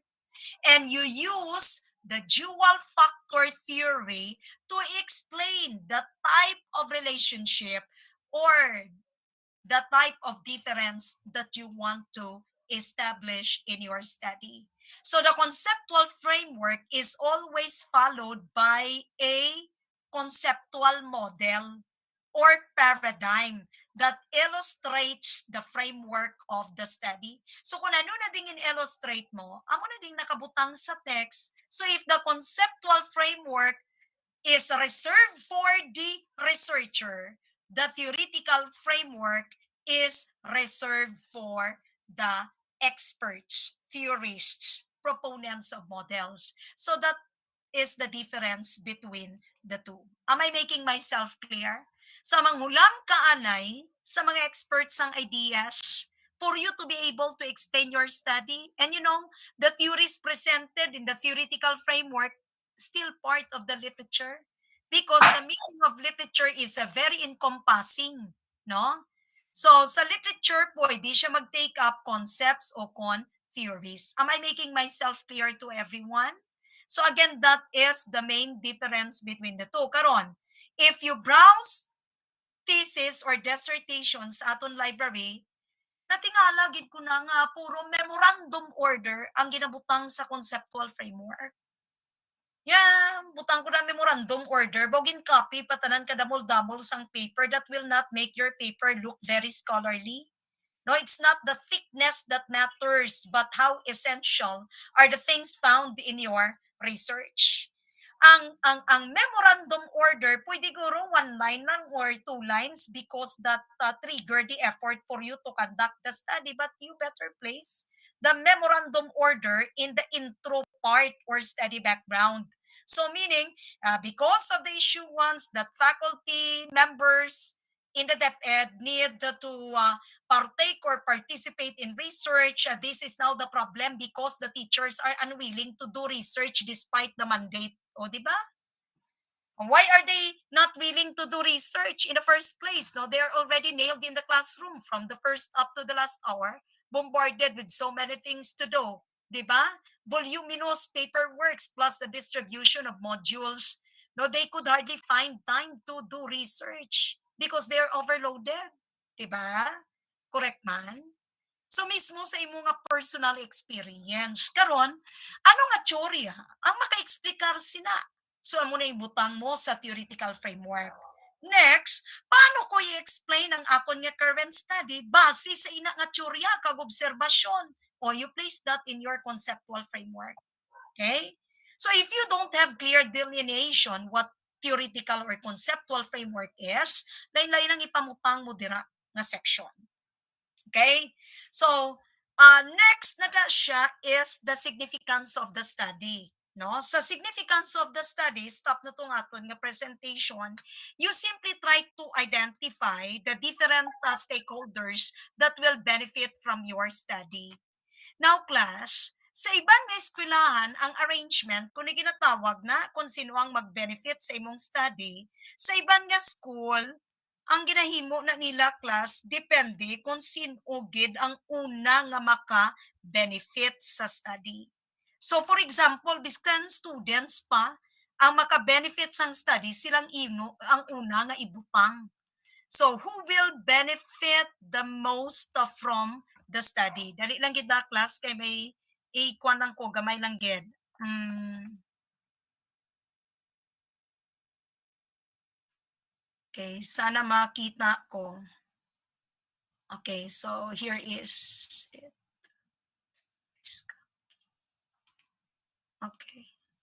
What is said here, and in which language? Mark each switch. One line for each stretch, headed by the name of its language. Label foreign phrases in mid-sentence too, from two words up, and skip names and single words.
English: And you use the dual factor theory to explain the type of relationship or the type of difference that you want to establish in your study. So the conceptual framework is always followed by a conceptual model or paradigm that illustrates the framework of the study.
Hiligaynon: So kung ano na ding in-illustrate mo, amo na ding nakabutang sa text.
English: So if the conceptual framework is reserved for the researcher, the theoretical framework is reserved for the experts, theorists, proponents of models. So that is the difference between the two. Am I making myself clear?
Hiligaynon: Sa manghulam kaanay, sa mga experts ang ideas,
English: for you to be able to explain your study. And you know, the theories presented in the theoretical framework still part of the literature because the meaning of literature is a very encompassing, no?
Hiligaynon: So sa literature, pwede siya mag-
English: take up concepts
Hiligaynon: o theories.
English: Am I making myself clear to everyone? So again, that is the main difference between the two.
Hiligaynon: Karon,
English: if you browse thesis or dissertations
Hiligaynon: aton library, natingala gid ko na nga puro
English: memorandum order
Hiligaynon: ang ginabutang sa
English: conceptual framework.
Hiligaynon: Yeah, butang ko na
English: memorandum order,
Hiligaynon: bogin copy patanan kadamol-damol sang
English: paper that will not make your paper look very scholarly. No, it's not the thickness that matters, but how essential are the things found in your research. Ang memorandum order,
Hiligaynon: pwede guro
English: one line lang or two lines because that trigger the effort for you to conduct the study, but you better place the memorandum order in the intro part or study background. So meaning, because of the issuance that faculty members in the DepEd need to partake or participate in research, this is now the problem because the teachers are unwilling to do research despite the mandate.
Hiligaynon: O, di ba?
English: Why are they not willing to do research in the first place? No, they are already nailed in the classroom from the first up to the last hour, bombarded with so many things to do.
Hiligaynon: Di ba?
English: Voluminous paperworks plus the distribution of modules. No, they could hardly find time to do research because they are overloaded.
Hiligaynon: Di ba? Correct man? So mismo sa imo nga personal experience. Karon, ano nga teorya ang maka-explikar sina? So amo na ibutang mo sa
English: theoretical framework.
Hiligaynon: Next, paano ko i-explain ang akon nga current study base sa ina nga teorya kag obserbasyon?
English: O you place that in your conceptual framework. Okay? So if you don't have clear delineation what theoretical or conceptual framework is,
Hiligaynon: lain-lain ang ipamutang mo dira nga section. Okay?
English: So, next na siya is the significance of the study. No? Sa significance of the study, stop
Hiligaynon: na itong aton nga
English: presentation, you simply try to identify the different stakeholders that will benefit from your study. Now, class,
Hiligaynon: sa ibang eskwelahan, ang arrangement, kung ginatawag na kung sino ang mag-benefit sa imong study, sa ibang nga school, ang ginahimo na nila class, depende kung sinugid ang una nga maka-benefit sa study. So for example, biskan students pa, ang maka-benefit sa study, silang ang una nga ibutang.
English: So who will benefit the most from the study?
Hiligaynon: Dali lang gid class kay may ikuan lang ko gamay lang gid. Okay, sana makita ko.
English: Okay, so here is it. Okay.